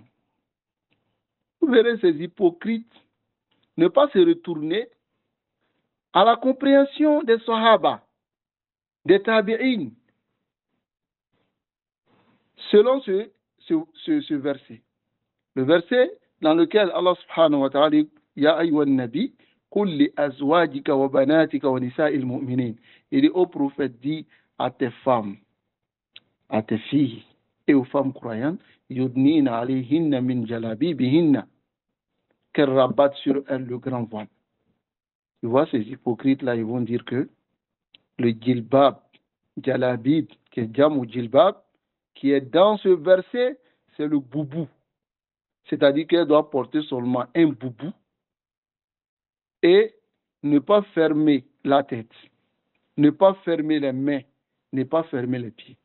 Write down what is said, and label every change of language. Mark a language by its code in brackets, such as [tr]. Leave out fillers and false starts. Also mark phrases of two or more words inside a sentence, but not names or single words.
[fr] Vous verrez ces hypocrites ne pas se retourner à la compréhension des sahaba, des tabi'in, selon ce verset. Le verset dans lequel Allah [ar] سبحانه وتعالى [fr] dit [ar] يا أيها النبي قل لأزواجك وبناتك ونساء المؤمنين. [fr] Il dit au prophète, dit à tes femmes, à tes filles et aux femmes croyantes, [ar] يدنين عليهن من جلابيبهن, [fr] qu'elles rabattent sur elles le grand voile. Tu vois, ces hypocrites-là, ils vont dire que le djilbab, jalabib, qui est jam ou djilbab, qui est dans ce verset, c'est le boubou. C'est-à-dire qu'elle doit porter seulement un boubou et ne pas fermer la tête, ne pas fermer les mains, ne pas fermer les pieds.